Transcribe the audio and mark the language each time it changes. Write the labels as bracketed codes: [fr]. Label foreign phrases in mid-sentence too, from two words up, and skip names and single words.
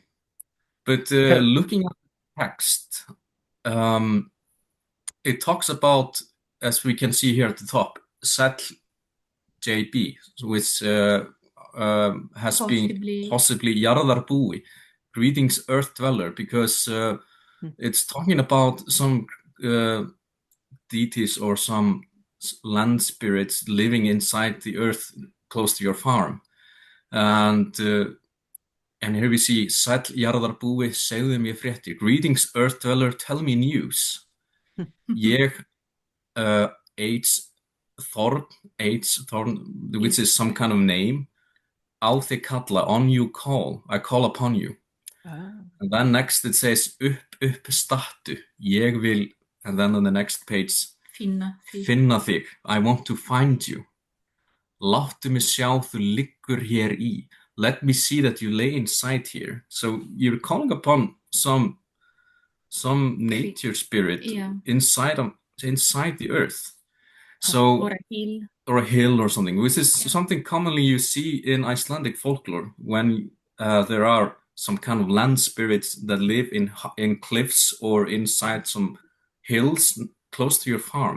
[en] But looking at the text, it talks about, as we can see here at the top, Sæll JB, which has been possibly Jarðarbúi, greetings Earth Dweller, because it's talking about some deities or some land spirits living inside the earth close to your farm. And here we see [is] Sæll Jarðarbúi, segðu mér fréttir. [en] Greetings Earth Dweller, tell me news. Ég Thorn, which is some kind of name. [is] Á þig kalla, [en] on you call, I call upon you. And then next it says [is] upp stattu, ég vil, [en] and then on the next page, [is] finna þig, [en] I want to find you. [is] Láttu mig sjá þú liggur hér í. [en] Let me see that you lay inside here. So you're calling upon some nature spirit inside the earth. So or a hill or something, which is something commonly you see in Icelandic folklore when there are some kind of land spirits that live in cliffs or inside some hills close to your farm.